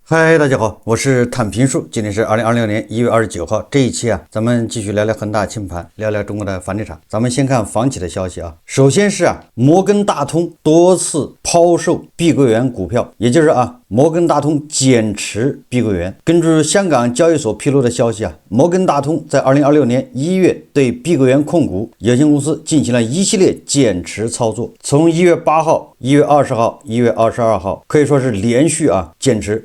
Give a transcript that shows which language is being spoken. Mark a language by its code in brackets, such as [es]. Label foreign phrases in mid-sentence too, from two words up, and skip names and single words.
[zh] 嗨，大家好，我是坦平树，今天是2026年1月29号。這一期咱們繼續聊聊恆大清盤，聊聊中國的房地產。咱們先看房企的消息首先是摩根大通多次拋售碧桂園股票，也就是摩根大通減持碧桂園。根據香港交易所披露的消息摩根大通在2026年1月對碧桂園控股有限公司進行了一系列減持操作，從1月8號、1月20號、1月22號可以說是連續減持。